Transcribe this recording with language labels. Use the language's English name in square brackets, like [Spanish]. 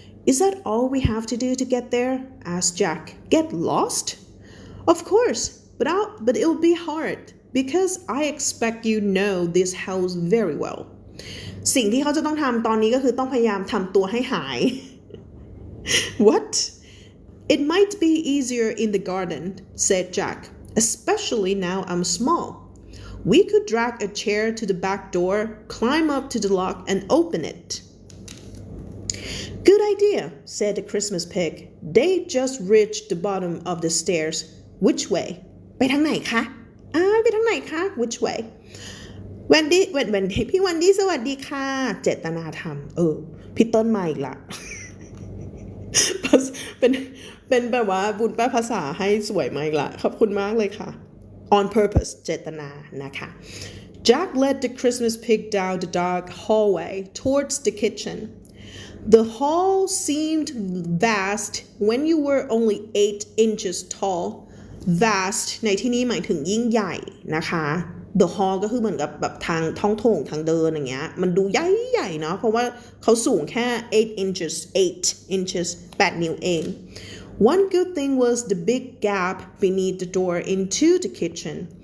[English] Is that all we have to do to get there asked Jack Get lost Of course but it'll be hard because I expect you know this house very well [Thai] สิ่งที่เขาจะต้องทำตอนนี้ก็คือต้องพยายามทำตัวให้หาย [English] What It might be easier in the garden, said Jack, especially now I'm small. We could drag a chair to the back door, climb up to the lock, and open it. Good idea, said the Christmas pig. They just reached the bottom of the stairs. Which way? [Thai] ไปทางไหนคะไปทางไหนคะ [English] Which way? [Thai] วันดีพี่วันดีสวัสดีค่ะเจตนาธรรมพี่ต้นมาอีกละ เป็นแบบว่าบุญแปลภาษาให้สวยมากละขอบคุณมากเลยค่ะ [English] on purpose [Thai] เจตนานะคะ [English] Jack led the Christmas pig down the dark hallway towards the kitchen. The hall seemed vast when you were only 8 inches tall. [Thai] Vast ในที่นี้หมายถึงยิ่งใหญ่นะคะ The hall ก็คือเหมือนกับแบบทางท้องโถงทางเดินอย่างเงี้ยมันดูใหญ่ๆเนาะเพราะว่าเขาสูงแค่8 inches 8 นิ้วเอง [English] One good thing was the big gap beneath the door into the kitchen.